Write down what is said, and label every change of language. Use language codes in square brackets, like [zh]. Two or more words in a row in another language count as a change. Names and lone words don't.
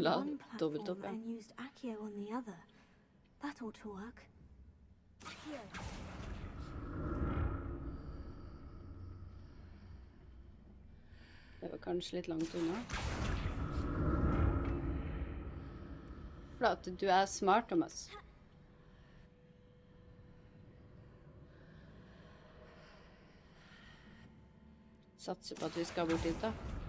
[no] dobbelt [en] one [no] opp, [en] platform [no] ja. [en] and used Accio on the other? That ought to work. [no] Det var kanskje litt langt unna. Flate, du er smart, Thomas. Satser på at vi skal bort dit, da.